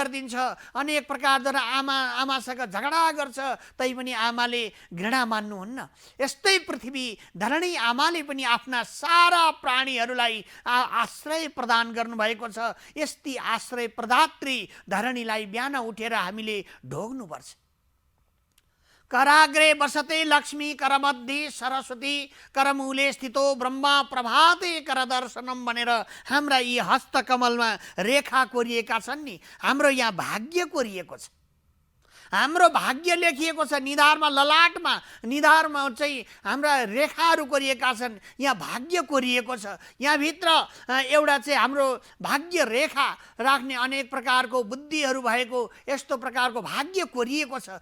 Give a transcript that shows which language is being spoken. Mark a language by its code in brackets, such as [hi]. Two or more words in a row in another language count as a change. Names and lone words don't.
[ne] गरिन्छ, अनेक प्रकारद्वारा आमासँग झगडा गर्छ, तैपनि आमाले घृणा मान्नुहुन्न। यस्तै पृथ्वी धरणी आमाले पनि आफ्ना सारा प्राणीहरूलाई आश्रय प्रदान गर्नुभएको छ। यस्ती आश्रय प्रदात्री धरणीलाई बिहान उठेर हामीले ढोग्नुपर्छ। [sa] कराग्रे बसते लक्ष्मी करमध्ये सरस्वती करमूले स्थितो ब्रह्मा प्रभाते करदर्शनम [ne] भनेर हाम्रा यी हस्तकमलमा रेखा कोरिएका छन् नि, हाम्रो यहाँ भाग्य कोरिएको छ, हाम्रो भाग्य लेखिएको छ। निधारमा ललाटमा निधारमा चाहिँ हाम्रा रेखाहरू कोरिएका छन्, यहाँ भाग्य कोरिएको छ। यहाँभित्र एउटा चाहिँ हाम्रो भाग्य रेखा राख्ने अनेक प्रकारको बुद्धिहरू भएको यस्तो प्रकारको भाग्य कोरिएको छ।